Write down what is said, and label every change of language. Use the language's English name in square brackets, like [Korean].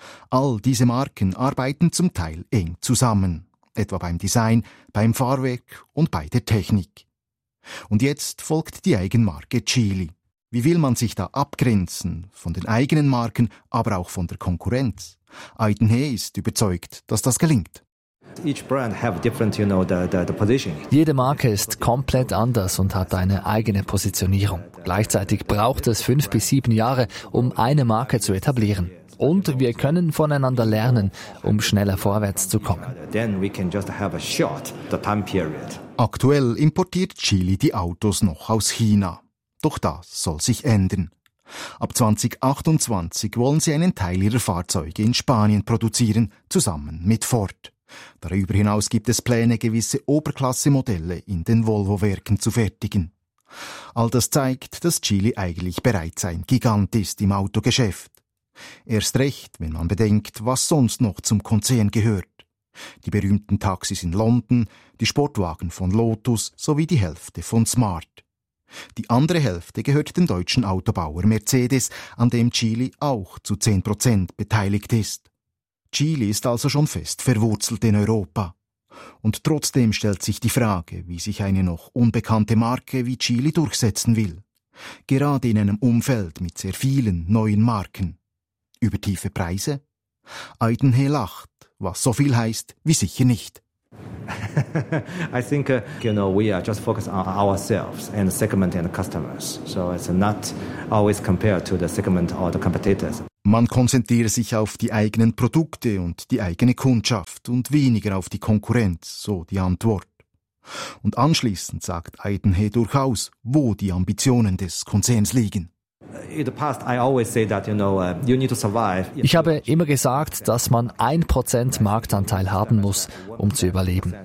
[German] All diese Marken arbeiten zum Teil eng zusammen, etwa beim Design, beim Fahrwerk und bei der Technik. Und jetzt folgt die Eigenmarke Geely. Wie will man sich da abgrenzen, von den eigenen Marken, aber auch von der Konkurrenz? Aidan He ist überzeugt, dass das gelingt. [English] Each brand have different, you know, the positioning. [German] Jede Marke ist komplett anders und hat eine eigene Positionierung. Gleichzeitig braucht es 5 bis 7 Jahre, um eine Marke zu etablieren. Und wir können voneinander lernen, um schneller vorwärts zu kommen. [English] Then we can just have a short the time period. [German] Aktuell importiert Geely die Autos noch aus China. Doch das soll sich ändern. Ab 2028 wollen sie einen Teil ihrer Fahrzeuge in Spanien produzieren, zusammen mit Ford. Darüber hinaus gibt es Pläne, gewisse Oberklasse-Modelle in den Volvo-Werken zu fertigen. All das zeigt, dass Geely eigentlich bereits ein Gigant ist im Autogeschäft. Erst recht, wenn man bedenkt, was sonst noch zum Konzern gehört. Die berühmten Taxis in London, die Sportwagen von Lotus sowie die Hälfte von Smart. Die andere Hälfte gehört dem deutschen Autobauer Mercedes, an dem Geely auch zu 10% beteiligt ist. Chile ist also schon fest verwurzelt in Europa. Und trotzdem stellt sich die Frage, wie sich eine noch unbekannte Marke wie Chile durchsetzen will. Gerade in einem Umfeld mit sehr vielen neuen Marken. Über tiefe Preise? Aiden He lacht, was so viel heißt wie sicher nicht. [English] I think we are just focused on ourselves and the segment and the customers. So it's not always compared to the segment or the competitors. [German] Man konzentriere sich auf die eigenen Produkte und die eigene Kundschaft und weniger auf die Konkurrenz, so die Antwort. Und anschließend sagt Aiden He durchaus, wo die Ambitionen des Konzerns liegen. Ich habe immer gesagt, dass man 1% Marktanteil haben muss, um zu überleben.